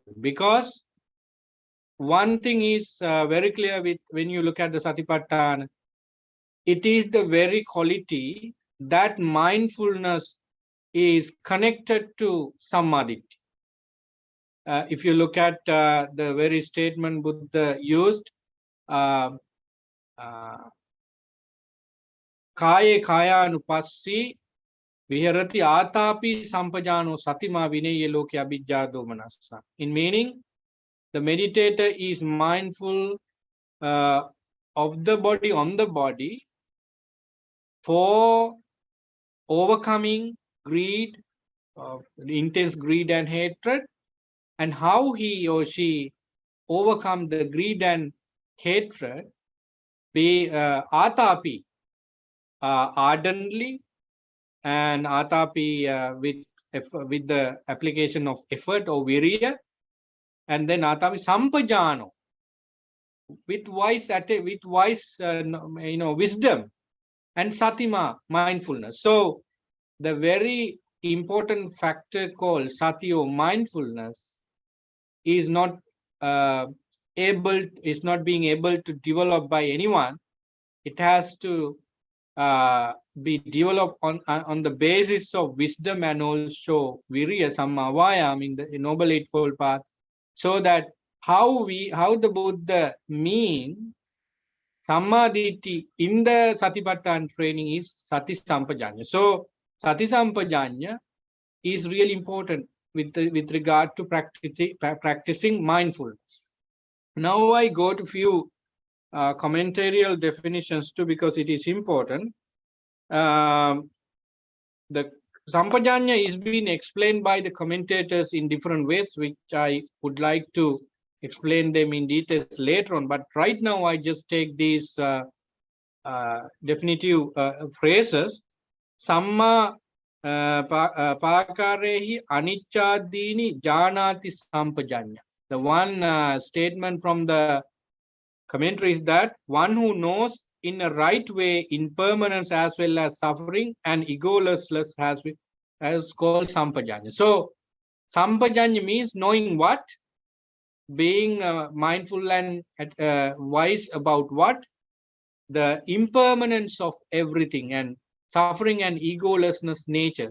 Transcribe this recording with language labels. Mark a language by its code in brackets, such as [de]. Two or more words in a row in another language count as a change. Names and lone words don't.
[en] Because one thing is very clear with when you look at the Satipatthana, it is the very quality that mindfulness is connected to Samadhi. If you look at the very statement Buddha used, [pi] Kaye Kayanupassi Viharati Atapi Sampajano Satima Vinaya Loke Abhijjado Manassa. [en] In meaning, the meditator is mindful of the body, on the body, for overcoming greed, intense greed and hatred, and how he or she overcome the greed and hatred, be atapi, ardently, and atapi with the application of effort or virya, and then [pi] atapi sampajano, [en] with wise wisdom, and satima, mindfulness. So the very important factor called sati or mindfulness is not being able to develop by anyone. It has to be developed on the basis of wisdom and also [pi] virya samma vayam [en] in the Noble Eightfold Path, so that how the Buddha mean samadhi in the Satipatthana training is [pi] sati sampajañña. [en] So [pi] sati sampajañña [en] is really important with regard to practicing mindfulness. Now I go to few commentarial definitions too, because it is important. The Sampajañña is being explained by the commentators in different ways, which I would like to explain them in details later on. But right now, I just take these definitive phrases. [pi] Samma pakarehi anicchadini janati sampajañña. [en] The one statement from the commentary is that one who knows in a right way impermanence as well as suffering and egolessness has called Sampajañña. So Sampajañña means knowing what, being mindful and wise about what, the impermanence of everything, and suffering and egolessness nature.